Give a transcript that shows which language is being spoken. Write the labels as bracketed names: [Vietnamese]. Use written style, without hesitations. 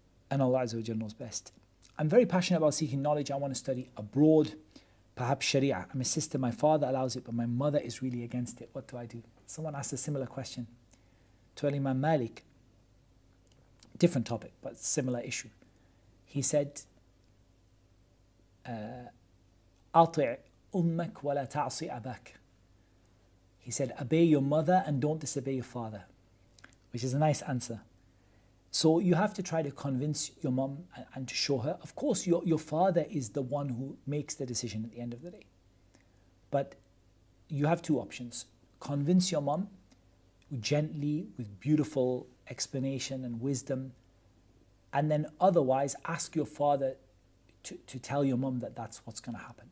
[English] And Allah Azza wa Jal knows best. I'm very passionate about seeking knowledge. I want to study abroad, perhaps Sharia. I'm a sister, my father allows it, but my mother is really against it. What do I do? Someone asked a similar question to Imam Malik. Different topic, but similar issue. He said, [Arabic] أطع أمك ولا تعصي أباك. [English] He said, obey your mother and don't disobey your father, which is a nice answer. So you have to try to convince your mom and to show her. Of course, your father is the one who makes the decision at the end of the day. But you have 2 options. Convince your mom gently with beautiful explanation and wisdom, and then otherwise ask your father to tell your mum that that's what's going to happen.